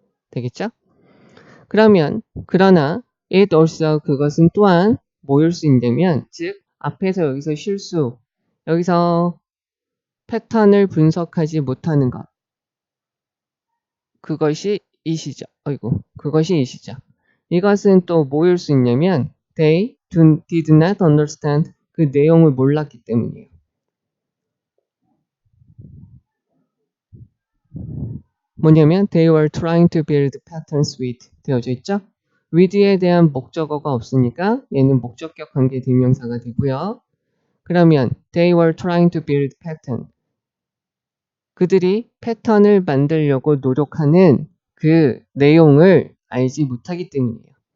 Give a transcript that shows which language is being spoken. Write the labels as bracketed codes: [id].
[ko] 되겠죠? 그러나 [en] it also, [ko] 그것은 또한 뭐일 수 있냐면, 즉 앞에서 여기서 실수, 여기서 패턴을 분석하지 못하는 것, 그것이 이시죠. 그것이 이시죠. 이것은 또 뭐일 수 있냐면 [en] they did not understand, [ko] 그 내용을 몰랐기 때문이에요. [en] 뭐냐면 they were trying to build patterns with [ko] 되어져 있죠. with에 대한 목적어가 없으니까 얘는 목적격 관계 대명사가 되고요. 그러면 [en] they were trying to build pattern, [ko] 그들이 패턴을 만들려고 노력하는 그 내용을 알지 못하기 때문이에요.